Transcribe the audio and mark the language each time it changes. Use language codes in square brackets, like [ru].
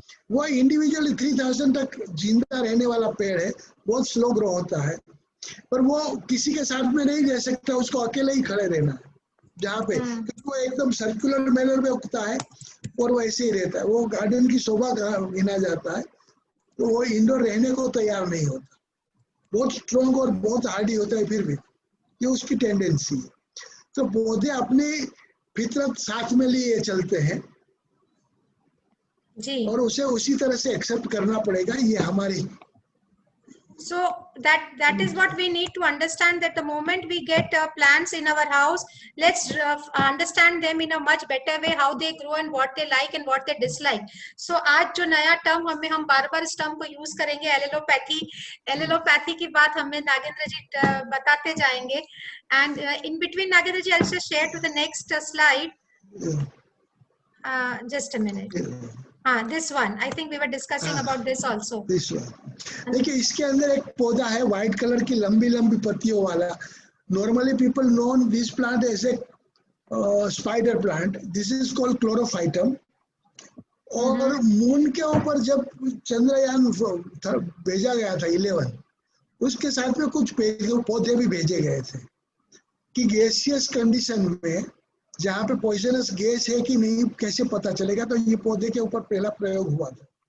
[hi] वो इंडिविजुअली 3000 तक जिंदा रहने वाला पेड़ है, बहुत स्लो ग्रो होता है, पर वो किसी के साथ में नहीं रह सकता, उसको अकेले ही खड़े रहना है जहाँ पे, क्योंकि वो एकदम सर्कुलर मैनर में उगता है और वो ऐसे ही रहता है, वो गार्डन की शोभा गिना जाता है, तो वो इंडोर रहने को तैयार नहीं होता, बहुत स्ट्रॉन्ग और बहुत हार्डी होता है, फिर भी ये उसकी टेंडेंसी है। तो पौधे अपनी फितरत साथ में लिए चलते हैं जी. और उसे उसी तरह से एक्सेप्ट करना पड़ेगा, ये हमारी। [en] So that is what we need to understand, that the moment we get plants in our house, let's understand them in a much better way, how they grow and what they like and what they dislike. [hi] So आज जो नया term हम बार बार इस term को use करेंगे, allelopathy की बात हमें नागेंद्र जी बताते जाएंगे। [en] And in between, Nagendra ji, I'll just share to the next slide. Just a minute. This one, I think we were discussing about this also. This one. [hi] देखिए इसके अंदर एक पौधा है व्हाइट कलर की लंबी लंबी पत्तियों वाला। [en] Normally people known this plant as a spider plant, this is called chlorophytum. [hi] और मून के ऊपर जब चंद्रयान भेजा गया था 11, उसके साथ में कुछ पौधे भी भेजे गए थे कि गैसियस कंडीशन में जहाँ पे पॉइजनस गैस है कि नहीं कैसे पता चलेगा, तो ये पौधे के ऊपर पहला प्रयोग हुआ था।